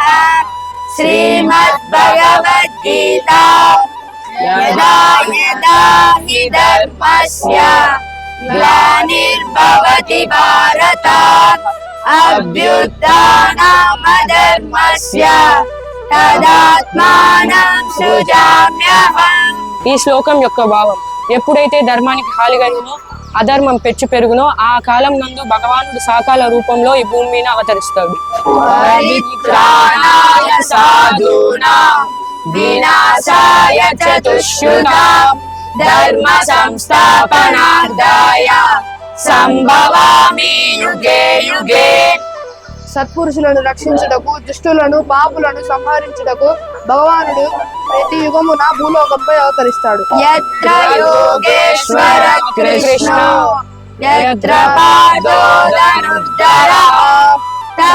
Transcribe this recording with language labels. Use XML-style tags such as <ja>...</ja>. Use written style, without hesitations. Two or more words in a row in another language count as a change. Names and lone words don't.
<sa>శ్రీమద్ భగవద్గీత యదా యదా హి ధర్మస్య గ్లానిర్భవతి భారత అభ్యుత్థానమధర్మస్య తదాత్మానం సృజామ్యహం.</sa> <te>ఈ శ్లోకం యొక్క భావం ఎప్పుడైతే ధర్మానికి హాని కలిగినో అధర్మం పెచ్చు పెరుగునో ఆ కాలం నందు భగవానుడు సాకాల రూపంలో ఈ భూమి మీద అవతరిస్తాడు.</te> <sa>పరిత్రాణాయ సాధూనాం వినాశాయ చ దుష్కృతాం ధర్మ సంస్థాపనార్థాయ సంభవామి యుగే యుగే.</sa> <te>సత్పురుషులను రక్షించుటకు, దుష్టులను పాపులను సంహరించుటకు భగవానుడు ప్రతి యుగమున భూలోకంపై అవతరిస్తాడు.</te> <sa>యత్ర యోగేశ్వర కృష్ణో యత్ర పాదో ధనుర్ధరః</sa>